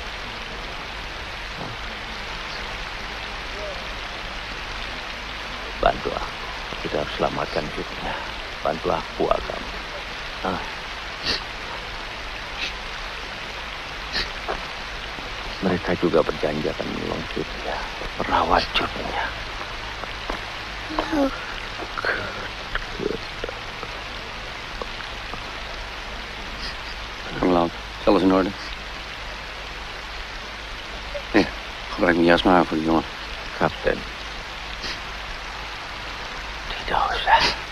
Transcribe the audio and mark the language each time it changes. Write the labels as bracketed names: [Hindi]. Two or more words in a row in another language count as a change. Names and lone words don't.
[Indonesian] Bantu aku. Kita harus selamatkan Cutnya. Bantu aku, Agam. Mereka juga berjanji akan menolong Cutnya, merawat Cutnya. [Dutch] Laat, alles in orde. Ja, gebruik mijn jas maar voor die jongen. [Indonesian] Kapten, tidak usah.